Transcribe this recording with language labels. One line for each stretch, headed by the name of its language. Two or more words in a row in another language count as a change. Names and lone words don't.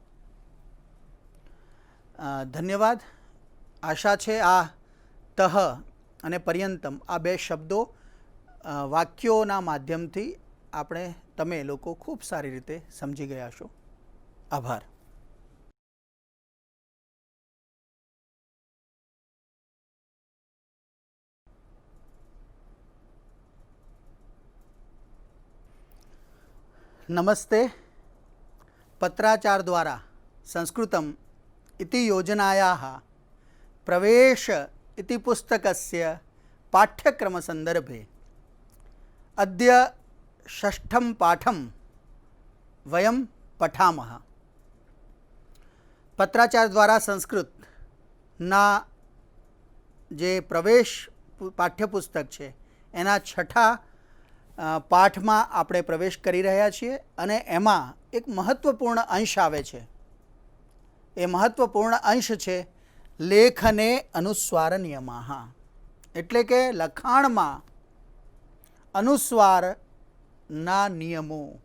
Gujarati: ધન્યવાદ. આશા છે આ તહ અને પર્યંતમ આ બે શબ્દો વાક્યોના માધ્યમથી તમે લોકો ખૂબ સારી રીતે સમજી ગયા છો. આભાર.
Sanskrit: नमस्ते. पत्राचार द्वारा संस्कृतम इति योजनायाः प्रवेश इति पुस्तकस्य पाठ्यक्रम संदर्भे अद्य 6ठं पाठं वयं पठामः.
Gujarati: પત્રાચાર દ્વારા સંસ્કૃતના જે પ્રવેશ પાઠ્યપુસ્તક છે એના 6ठा પાઠમાં આપણે પ્રવેશ કરી રહ્યા છીએ અને એમાં એક મહત્ત્વપૂર્ણ અંશ આવે છે. એ મહત્ત્વપૂર્ણ અંશ છે
Sanskrit: लेखने अनुस्वार नियमाः.
Gujarati: એટલે કે લખાણમાં અનુસ્વારના નિયમો.